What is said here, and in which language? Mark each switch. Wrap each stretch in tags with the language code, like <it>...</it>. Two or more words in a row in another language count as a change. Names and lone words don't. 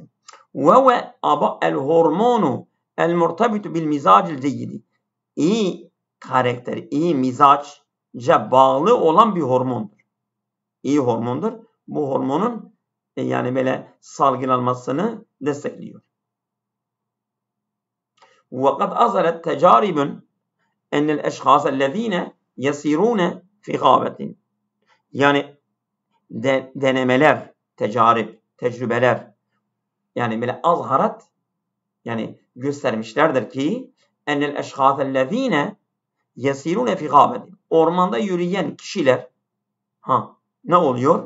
<ar>والهرمون المرتبط بالمزاج الجيد.</ar> <tr>İyi karakter, iyi mizaca bağlı olan bir hormondur. İyi hormondur. Bu hormonun yani böyle salgılanmasını destekliyor.</tr> <ar>وقد أظهرت تجارب أن الأشخاص الذين يسيرون في غابة</ar> <tr>yani denemeler, tecrübeler yani böyle</tr> <ar>azharat</ar> <tr>yani göstermişlerdir ki</tr> <ar>أن الأشخاص الذين يسيرون في غابة</ar> <tr>ormanda yürüyen kişiler ne oluyor?</tr>